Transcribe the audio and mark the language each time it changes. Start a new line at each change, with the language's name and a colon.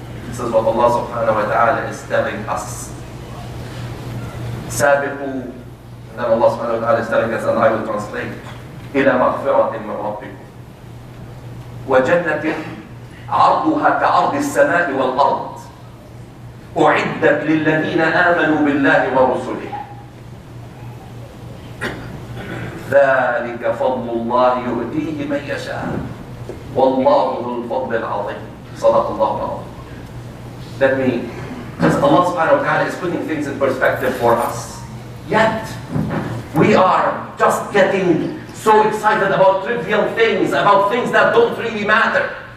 English: This is what Allah subhanahu wa ta'ala is telling us.
Arabic: سابقوا,
English: and then Allah subhanahu wa ta'ala is telling us, and I will translate,
Arabic: إلى مغفرة من ربكم وجنة عرضها كعرض السماء والأرض أعدت للذين آمنوا بالله ورسله ذلك فضل الله يؤتيه من يشاء والله ذو الفضل العظيم. صدق الله العظيم.
English: Let me, because Allah subhanahu wa ta'ala is putting things in perspective for us. Yet, we are just getting so excited about trivial things, about things that don't really matter.